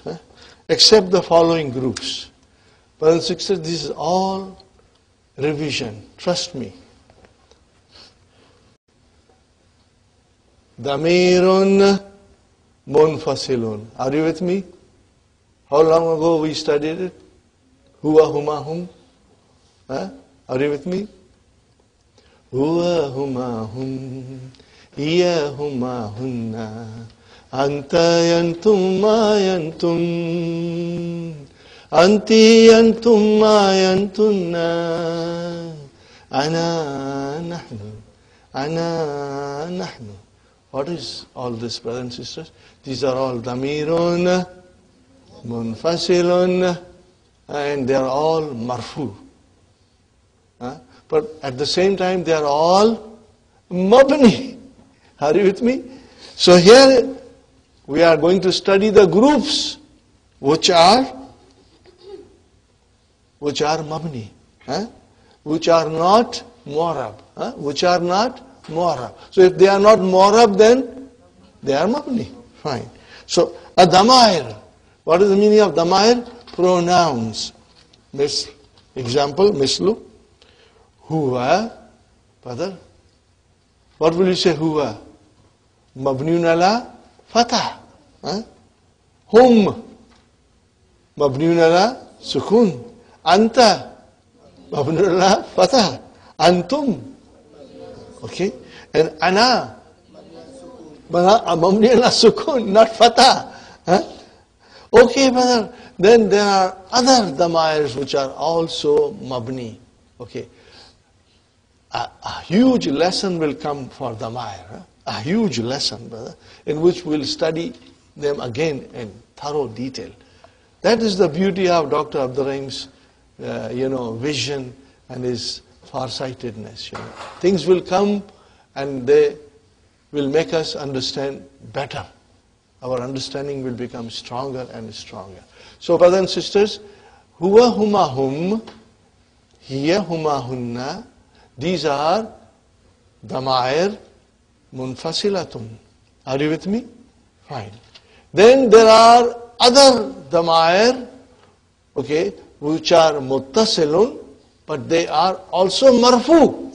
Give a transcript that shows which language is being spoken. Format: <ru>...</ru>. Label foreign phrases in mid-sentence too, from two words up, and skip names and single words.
<en>Except the following groups. Brothers and sisters, this is all revision. Trust me.</en> <ar>ضميرٌ منفصلٌ.</ar> <en>Are you with me? How long ago we studied it?</en> <ar>هو هما هم.</ar> <en>Are you with me?</en> <ar>هو هما هم، هي هما هنّ، أنتَ أنتما أنتم، أنتِ أنتما أنتنّ، أنا نحن، أنا نحن.</ar> <en>What is all this, brothers and sisters? These are all</en> <ar>ضميرٌ، منفصلٌ,</ar> <en>and they are all marfu. But at the same time, they are all mabni. Are you with me? So here we are going to study the groups which are mabni, which are not mu'rab, which are not mu'rab. So if they are not mu'rab, then they are mabni. Fine. So a damair. What is the meaning of damair? Pronouns. Example,</en> <ar>mislu. Huwa,</ar> <en>brother. What will you say,</en> <ar>huwa? مبنيٌّ على فتح. هم، مبنيٌّ على سكون. أنتَ، مبنيٌّ على فتح. أنتم.</ar> <en>Okay. And</en> <ar>أنا، مبنيٌّ على سكون,</ar> <en>not fatah. Okay, brother. Then there are other damairs which are also mabni. Okay. A huge lesson will come for damair. A huge lesson, brother, in which we'll study them again in thorough detail. That is the beauty of Dr. Abdurrahim's, vision and his farsightedness. Things will come and they will make us understand better. Our understanding will become stronger and stronger. So, brothers and sisters,</en> <ar>هو هما هم، هي هما هنّ,</ar> <en>these are</en> <ar>ضمائر منفصلة.</ar> <en>Are you with me? Fine. Then there are other damair, okay, which are muttasilun, but they are also marfu.</en>